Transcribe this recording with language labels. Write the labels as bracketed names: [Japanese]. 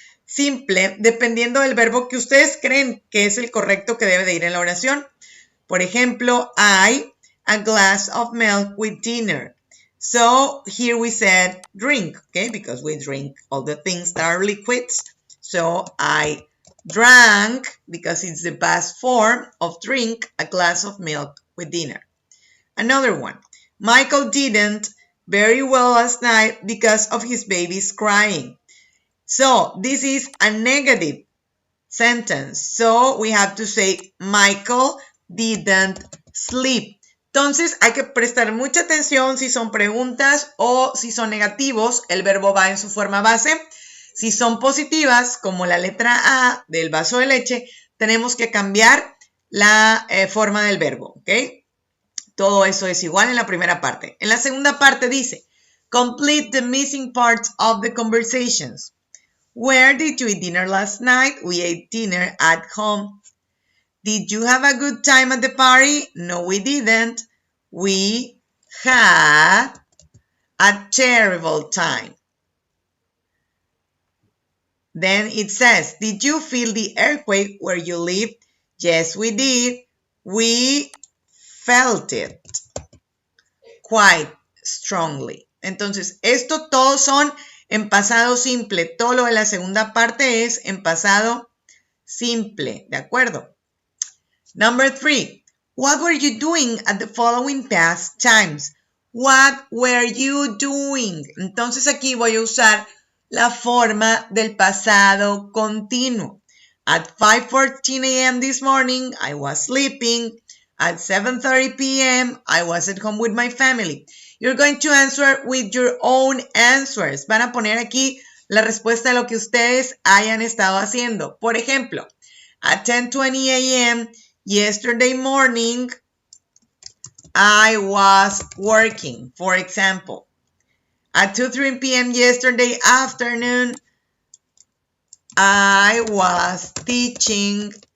[Spanish] simple dependiendo del verbo que ustedes creen que es el correcto que debe de ir en la oración. Por ejemplo, [English] I, a glass of milk with dinner. So here we said drink, okay, because we drink all the things that are liquids. So I drank, because it's the past form of drink, a glass of milk with dinner. Another one, Michael didn't very well last night because of his baby's crying. So this is a negative sentence. So we have to say Michael didn't sleep. [Spanish] Entonces hay que prestar mucha atención si son preguntas o si son negativos, el verbo va en su forma base. Si son positivas, como la letra A del vaso de leche, tenemos que cambiar la forma del verbo, ¿ok? Todo eso es igual en la primera parte. En la segunda parte dice, [English] complete the missing parts of the conversations. Where did you eat dinner last night? We ate dinner at home. Did you have a good time at the party? No, we didn't. We had a terrible time. Then it says, did you feel the earthquake where you live? Yes, we did. We felt it quite strongly. [Spanish] Entonces, esto todos son en pasado simple. Todo lo de la segunda parte es en pasado simple. ¿De acuerdo? [English] Number 3. What were you doing at the following past times? What were you doing? [Spanish] Entonces aquí voy a usar la forma del pasado continuo. [English] At 5:14 a.m. this morning, I was sleeping. At 7:30 p.m., I was at home with my family. You're going to answer with your own answers. [Spanish] Van a poner aquí la respuesta de lo que ustedes hayan estado haciendo. Por ejemplo, [English] at 10:20 a.m. yesterday morning, I was working, for example. At 2:03 p.m. yesterday afternoon, I was teaching.